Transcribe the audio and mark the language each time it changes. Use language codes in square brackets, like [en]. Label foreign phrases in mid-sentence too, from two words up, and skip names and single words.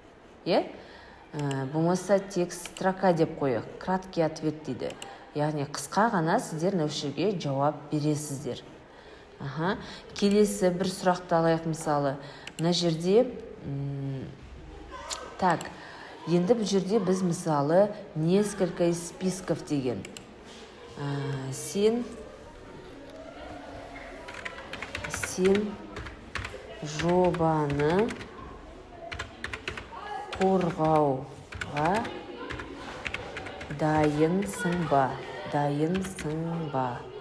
[kk] Болмаса [ru] текст строка [kk] деп қойық. [ru] Краткий ответ дейді. [kk] Яғни қысқа ғана сіздер нәушерге жауап бересіздер. Келесі бір сұрақты алайық мысалы. Мына жерде енді бұл жерде біз мысалы [ru] несколько из списков [kk] деген. Сен жобаны қорғауға дайынсың ба?